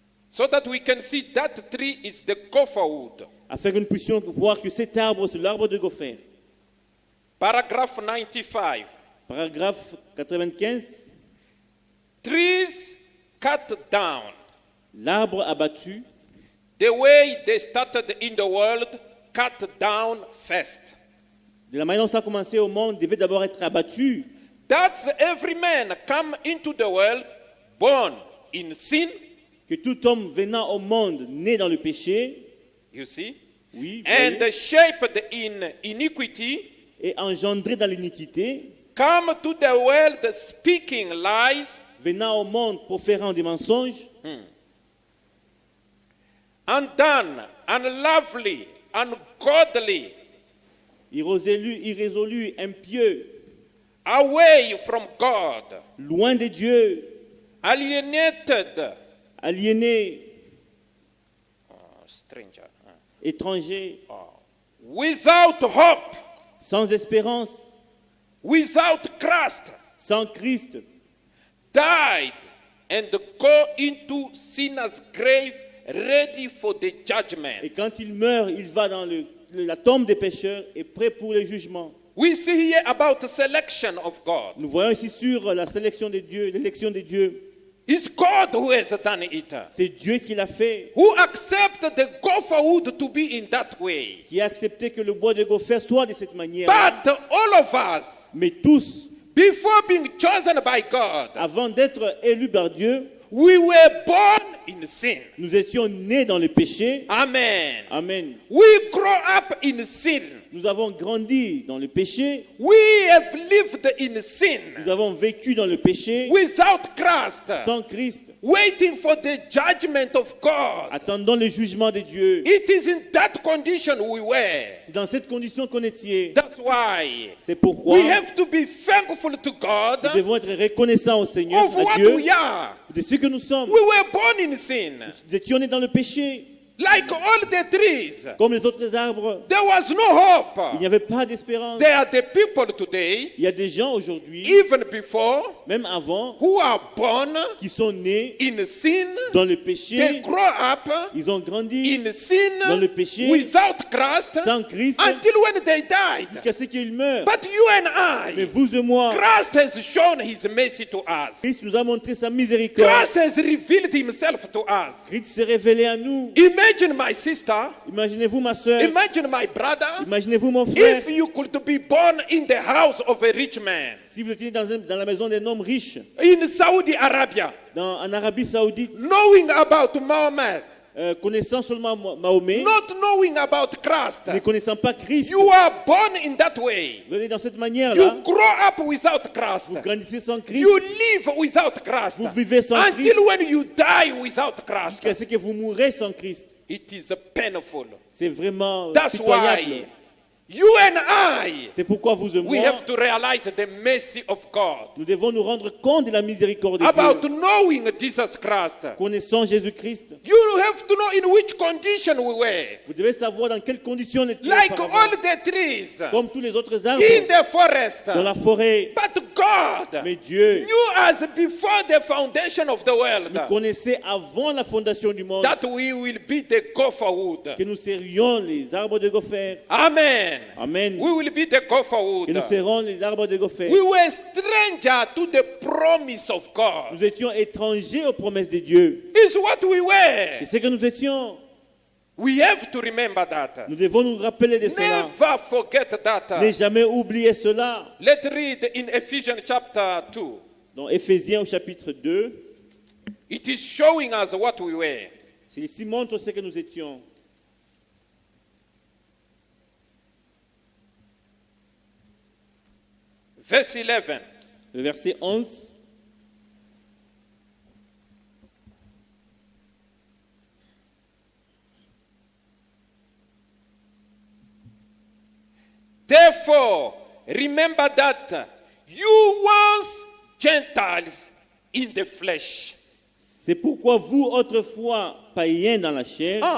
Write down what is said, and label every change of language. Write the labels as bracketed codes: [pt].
[en] so that we can see that tree is the gopher wood. [fr] afin que nous puissions voir que cet arbre, c'est l'arbre de Gopher. [en] Paragraph 95. [fr] Paragraphe 95, [en] Trees cut down. [fr] l'arbre abattu, [en] The way they started in the world, cut down first. [fr] de la manière dont ça a commencé au monde, devait d'abord être abattu. [en] That's every man come into the world born in sin. [fr] Que tout homme venant au monde, né dans le péché, [en] You see? [fr] oui, [en] And [fr] voyez, [en] shaped in iniquity, [fr] et engendré dans l'iniquité, [en] come to the world speaking lies, [fr] venant au monde proférant des mensonges, [en] undone, unlovely, ungodly, [fr] irrésolu, impieux, [en] away from God, [fr] loin de Dieu, [en] alienated, [fr] aliéné, [en] stranger, [fr] étranger, [en] without hope, [fr] sans espérance, [en] without Christ, [fr] sans Christ, [en] died and go into sinner's grave ready for the judgment. [fr] et quand il meurt, il va dans la tombe des pécheurs et prêt pour le jugement. [en] We see here about the selection of God. [fr] Nous voyons ici sur la sélection de Dieu, l'élection de Dieu. [en] It's God who has done it. [fr] C'est Dieu qui l'a fait, [en] Who accepted the gopher wood to be in that way. [fr] qui a accepté que le bois de Gopher soit de cette manière. [en] But all of us, [fr] Mais tous, [en] before being chosen by God, [fr] avant d'être élus par Dieu, [en] we were born in sin. [fr] nous étions nés dans le péché. [en] Amen. [fr] Amen. [en] We grow up in sin. [fr] Nous avons grandi dans le péché. [en] We have lived in sin [fr] Nous avons vécu dans le péché [en] without Christ, [fr] sans Christ, [en] waiting for the judgment of God. [fr] attendant le jugement de Dieu. [en] It is in that condition we were. [fr] C'est dans cette condition qu'on est ici. [en] That's why [fr] C'est pourquoi [en] we have to be thankful to God [fr] nous devons être reconnaissants au Seigneur, [en] of [fr] à [en] what [fr] Dieu, [en] we are. [fr] de ce que nous sommes. [en] We were born in sin. [fr] Nous étions nés dans le péché, [en] Like all the trees, [fr] comme les autres arbres. [en] there was no [fr] Il [en] hope. [fr] n'y avait pas d'espérance. [en] There are the people today, [fr] Il y a des gens aujourd'hui, [en] even before, [fr] même avant, [en] who are born [fr] qui sont nés [en] in sin. [fr] dans le [en] They [fr] péché. [en] grow up [fr] Ils ont grandi [en] in sin [fr] dans le péché, [en] without Christ [fr] sans Christ, [en] until when they died. [fr] jusqu'à ce qu'ils meurent. [en] But you and [fr] Mais [en] I, [fr] vous et moi, [en] Christ has shown his mercy to us. [fr] Christ nous a montré sa miséricorde. [en] Christ has revealed himself to us. [fr] Christ s'est révélé à nous. [en] Imagine my sister, [fr] Imaginez-vous ma soeur, [en] imagine my brother, [fr] imaginez-vous mon frère. [en] if you could be born in the house of a rich man [fr] Si vous étiez dans la maison d'un homme riche, [en] in Saudi Arabia, [fr] en Arabie Saoudite, [en] knowing about Muhammad, [fr] connaissant seulement Mahomet, [en] not knowing about Christ, [fr] ne connaissant pas Christ, [en] you are born in that way. [fr] vous êtes dans cette [en] You [fr] manière-là, [en] grow up without Christ. [fr] vous grandissez sans Christ, [en] You live without Christ. [fr] vous vivez sans Christ, [en] Until when you die without Christ. [fr] jusqu'à ce que vous mourrez sans Christ. [en] It is painful. [fr] C'est vraiment [en] That's [fr] pitoyable. [en] why you and I, [fr] C'est pourquoi vous et [en] we [fr] moi, [en] have to realize the mercy of God. [fr] nous devons nous rendre compte de la miséricorde de [en] About [fr] Dieu. [en] knowing Jesus Christ. [fr] Connaissant Jésus-Christ, [en] You have to know in which condition we were. [fr] vous devez savoir dans quelles conditions on était [en] Like [fr] auparavant. [en] all the trees [fr] Comme tous les autres arbres [en] in the forest. [fr] dans la forêt. [en] But God [fr] Mais Dieu [en] knew us before the foundation of the world [fr] nous connaissait avant la fondation du monde [en] that we will be the gopher wood. [fr] que nous serions les arbres de Gopher. [en] Amen. [fr] Amen. [en] We will be the gopher wood. [fr] Que nous serons les arbres de Gopher. [en] We were stranger to the promise of God. [fr] Nous étions étrangers aux promesses de Dieu. [en] It's what we were. [fr] Et c'est que nous étions. [en] We have to remember that. [fr] Nous devons nous rappeler de cela. [en] Never forget that. [fr] Ne jamais oublier cela. [en] Let's read in Ephesians chapter 2. [fr] Dans Éphésiens au chapitre 2, [en] It is showing us what we were. [fr] ceci montre ce que nous étions. [en] Verse 11. [fr] Le verset 11. [en] Therefore, remember that you once Gentiles in the flesh. [fr] C'est pourquoi vous, autrefois païens dans la chair,